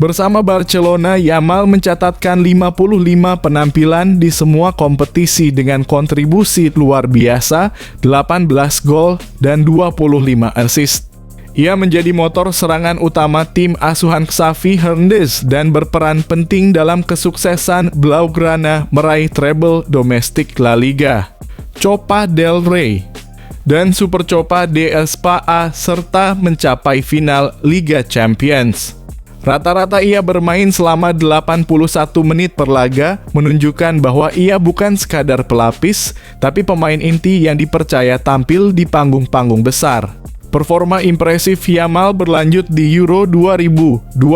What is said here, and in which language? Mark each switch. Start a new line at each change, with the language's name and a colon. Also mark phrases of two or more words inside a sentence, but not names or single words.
Indonesian: Bersama Barcelona, Yamal mencatatkan 55 penampilan di semua kompetisi dengan kontribusi luar biasa, 18 gol dan 25 assist. Ia menjadi motor serangan utama tim asuhan Xavi Hernandez dan berperan penting dalam kesuksesan Blaugrana meraih treble domestik La Liga, Copa del Rey, dan Supercopa de España serta mencapai final Liga Champions. Rata-rata ia bermain selama 81 menit per laga, menunjukkan bahwa ia bukan sekadar pelapis, tapi pemain inti yang dipercaya tampil di panggung-panggung besar. Performa impresif Yamal berlanjut di Euro 2024.